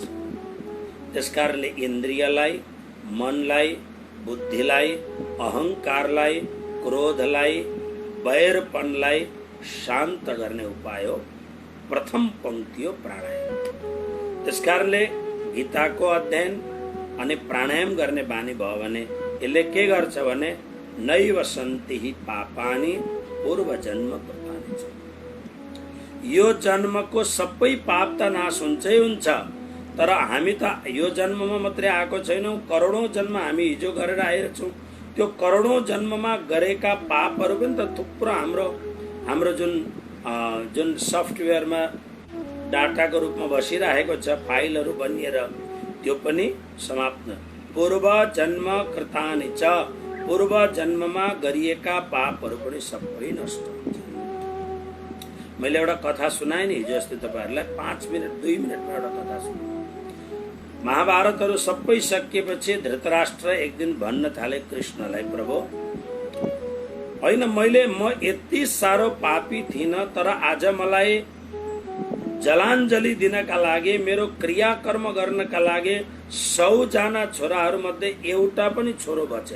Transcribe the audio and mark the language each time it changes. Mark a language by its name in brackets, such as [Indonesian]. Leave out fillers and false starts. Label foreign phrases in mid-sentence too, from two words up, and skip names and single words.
[Nepali] त्यसकारणले इन्द्रियलाई, मनलाई, बुद्धिलाई, अहंकारलाई, क्रोधलाई, वैरपनलाई शान्त गर्ने उपाय हो प्रथम पंक्ति हो प्राणायाम। त्यसकारणले गीताको अध्ययन अनि प्राणायाम गर्ने बानी भयो भने यसले के गर्छ भने [Sanskrit] नैव सन्ति हि पापानि पूर्व जन्म कृतानि च। [Nepali] यो जन्मको सबै पाप त नाश हुन्छै हुन्छ, तर हामी त यो जन्ममा मात्रै आएको छैनौँ, करोडौं जन्म हामी हिजो गरेर आएछौँ। त्यो करोडौं जन्ममा गरेका पापहरू पनि त थुप्रो हाम्रो जुन सफ्टवेयरमा डाटाको रूपमा बसिरहेको छ, फाइलहरू बनिएर, त्यो पनि समाप्त। [Sanskrit] पूर्व जन्म कृतानि च, [Nepali] पूर्व जन्ममा गरिएका पापहरू पनि सबै नष्ट हुन्छ। मैले एउटा कथा सुनाएँ नि हिजो अस्ति तपाईँहरूलाई, 5 मिनट 2 मिनटमा एउटा कथा सुनाएँ। महाभारतहरू सबै सकिएपछि धृतराष्ट्र एक दिन भन्न थाले कृष्णलाई, प्रभु होइन, म यति साह्रो पापी थिइनँ, तर आज मलाई जलाञ्जली दिनका लागि, मेरो क्रियाकर्म गर्नका लागि 100 जना छोराहरू मध्ये एउटा पनि छोरो बचेन।